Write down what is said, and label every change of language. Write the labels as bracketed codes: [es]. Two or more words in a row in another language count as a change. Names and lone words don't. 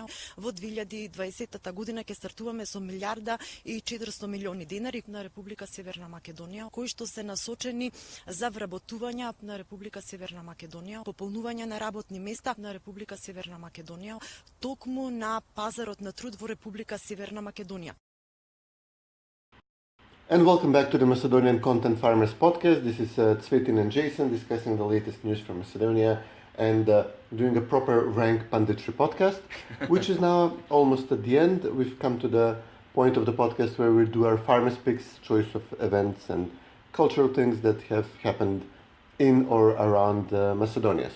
[mk] Во 2020 година ќе стартуваме со 1 милијарда и 400 милиони денари на Република Северна Македонија, кои што се насочени за вработување на Република Северна Македонија, пополнување на работни места на Република Северна Македонија, токму на пазарот на труд во Република Северна Македонија. [en] And welcome back to the Macedonian Content Farmers podcast. This is Cvetin and Jason discussing the latest news from Macedonia and doing a proper rank Punditry podcast, which is now almost at the end. We've come to the point of the podcast where we do our farmers picks, choice of events and cultural things that have happened in or around Macedonia.